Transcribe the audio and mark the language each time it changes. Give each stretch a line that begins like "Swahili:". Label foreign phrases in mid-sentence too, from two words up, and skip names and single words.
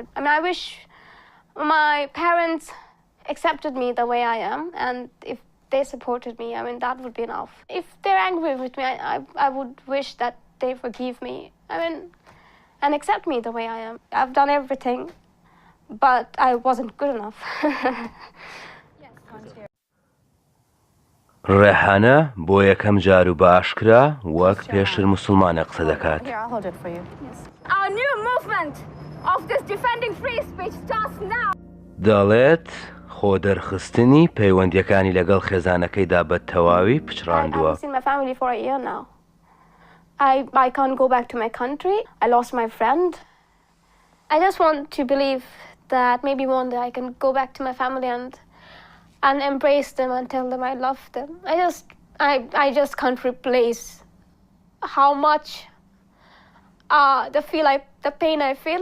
English: I mean, I wish my parents accepted me the way I am, and if they supported me, I mean, that would be enough. If they're angry with me, I would wish that they forgive me, I mean, and accept me the way I am. I've done everything, but I wasn't good enough.
Central Kurdish: ڕێحانە بۆ یەکەم جار و بە ئاشکرا وەک پێشتر موسوڵمانە قسە دەکات.
English: Our new movement of this defending free speech starts now.
Central Kurdish: دەڵێت خۆ دەرخستنی پەیوەندیەکانی لەگەڵ خێزانەکەیدا بە تەواوی پچڕاندووە.
English: I've seen my family for a year now. I can't go back to my country. I lost my friend. I just want to believe that maybe one day I can go back to my family and embrace them and tell them I love them. I just can't replace how much the pain I feel.